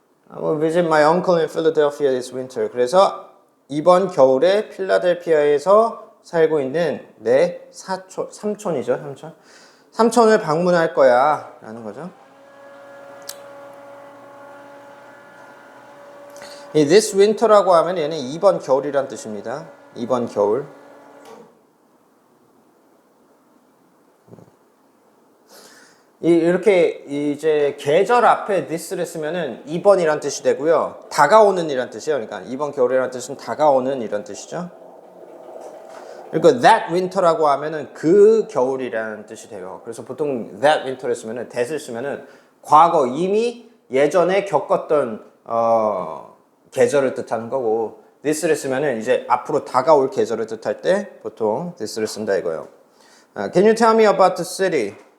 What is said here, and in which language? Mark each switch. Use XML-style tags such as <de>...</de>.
<en>I will visit my uncle in Philadelphia this winter.</en> <ko>그래서 이번 겨울에 필라델피아에서 살고 있는 내 삼촌이죠, 삼촌. 삼촌을 방문할 거야 라는 거죠. 이 this winter라고 하면 얘는 이번 겨울이란 뜻입니다. 이번 겨울. 이렇게 이제 계절 앞에 this를 쓰면은 이번이란 뜻이 되고요. 다가오는 이란 뜻이에요. 그러니까 이번 겨울이란 뜻은 다가오는 이란 뜻이죠. 그러니까 that winter라고 하면은 그 겨울이라는 뜻이 돼요. 그래서 보통 that winter를 쓰면은 that을 쓰면은 과거 이미 예전에 겪었던 계절을 뜻하는 거고 this를 쓰면은 이제 앞으로 다가올 계절을 뜻할 때 보통 this를 쓴다 이거예요.</ko> <en>Can you tell me about the city?</en>